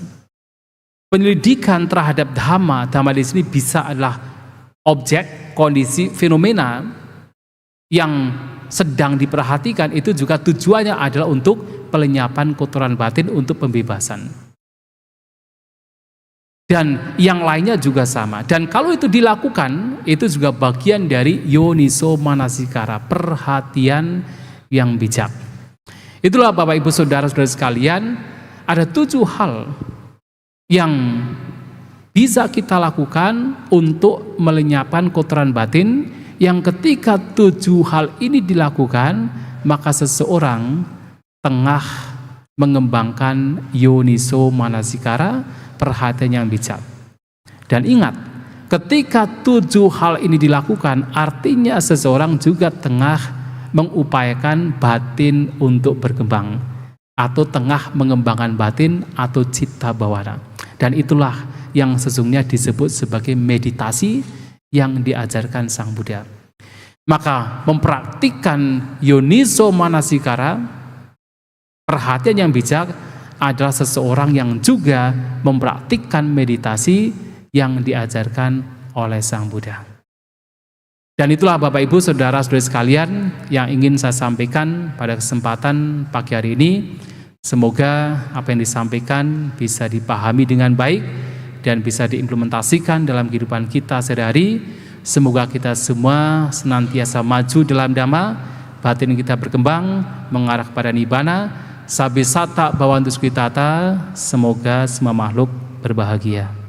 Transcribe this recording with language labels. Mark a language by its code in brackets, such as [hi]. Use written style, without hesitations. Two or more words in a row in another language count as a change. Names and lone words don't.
[id] Penyelidikan terhadap dhamma di sini bisa adalah objek, kondisi, fenomena yang sedang diperhatikan, itu juga tujuannya adalah untuk pelenyapan kotoran batin, untuk pembebasan. Dan yang lainnya juga sama. Dan kalau itu dilakukan, itu juga bagian dari [pi] yoniso manasikara, [id] perhatian yang bijak. Itulah Bapak Ibu Saudara-saudara sekalian, ada 7 hal yang bisa kita lakukan untuk melenyapkan kotoran batin, yang ketika 7 hal ini dilakukan, maka seseorang tengah mengembangkan [pi] yoniso manasikara, [id] perhatian yang bijak. Dan ingat, ketika 7 hal ini dilakukan, artinya seseorang juga tengah mengupayakan batin untuk berkembang, atau tengah mengembangkan batin atau [pi] citta bawana. [id] Dan itulah yang sesungguhnya disebut sebagai meditasi yang diajarkan Sang Buddha. Maka mempraktikkan [pi] yoniso manasikara, [id] perhatian yang bijak, adalah seseorang yang juga mempraktikkan meditasi yang diajarkan oleh Sang Buddha. Dan itulah Bapak Ibu Saudara-saudari sekalian yang ingin saya sampaikan pada kesempatan pagi hari ini. Semoga apa yang disampaikan bisa dipahami dengan baik dan bisa diimplementasikan dalam kehidupan kita sehari-hari. Semoga kita semua senantiasa maju dalam dhamma, batin kita berkembang mengarah kepada nibbana. [pi] Sabisata bhavantu sukhitata, [id] semoga semua makhluk berbahagia.